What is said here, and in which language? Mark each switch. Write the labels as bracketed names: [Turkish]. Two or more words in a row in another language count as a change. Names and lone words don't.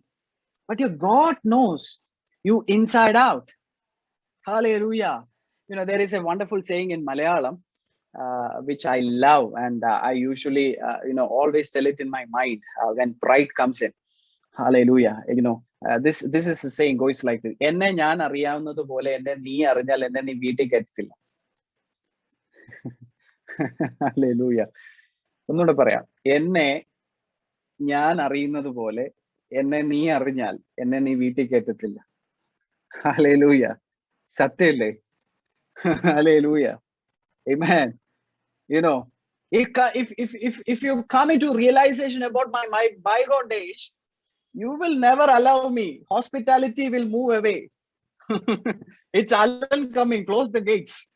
[English] But your God knows you inside out. Hallelujah. There is a wonderful saying in Malayalam, which I love. And I usually, always tell it in my mind when pride comes in. Hallelujah. This is a saying goes like this. [Malayalam] എന്നെ ഞാൻ അറിയാവുന്നതു പോലെ എന്നെ നീ അറിഞ്ഞാൽ എന്നെ നീ വീട്ടിൽ കേറ്റില്ല. Hallelujah. ഒന്നുകൂടെ പറയാം. എന്നെ ഞാൻ അറിയുന്നത് പോലെ എന്നെ നീ അറിഞ്ഞാൽ എന്നെ നീ വീട്ടിൽ കയറ്റത്തില്ല. Hallelujah. സത്യല്ലേ? [English] Hallelujah. Amen. If you come into realization about my bygone days, you will never allow me. Hospitality will move away. It's Alan coming. Close the gates.